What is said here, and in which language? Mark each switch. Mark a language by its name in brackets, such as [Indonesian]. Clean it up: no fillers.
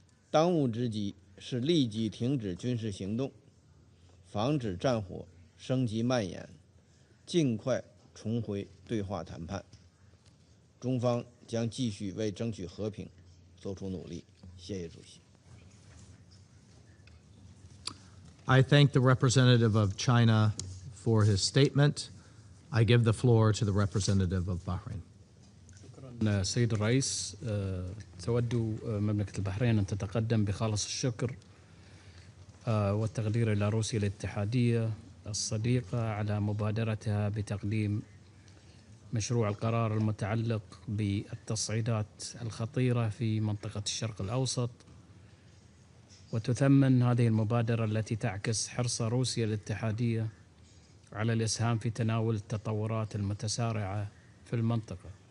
[Chinese] 当务之急是立即停止军事行动，防止战火升级蔓延，尽快重回对话谈判。中方将继续为争取和平做出努力。谢谢主席。 [English] I thank the representative of China for his statement. I give the floor to the representative of Bahrain. [Arabic] سيد الرئيس، تود مملكة البحرين أن تتقدم بخالص الشكر والتقدير إلى روسيا الاتحادية الصديقة على مبادرتها بتقديم مشروع القرار المتعلق بالتصعيدات الخطيرة في منطقة الشرق الأوسط، وتثمن هذه المبادرة التي تعكس حرص روسيا الاتحادية على الإسهام في تناول التطورات المتسارعة في المنطقة.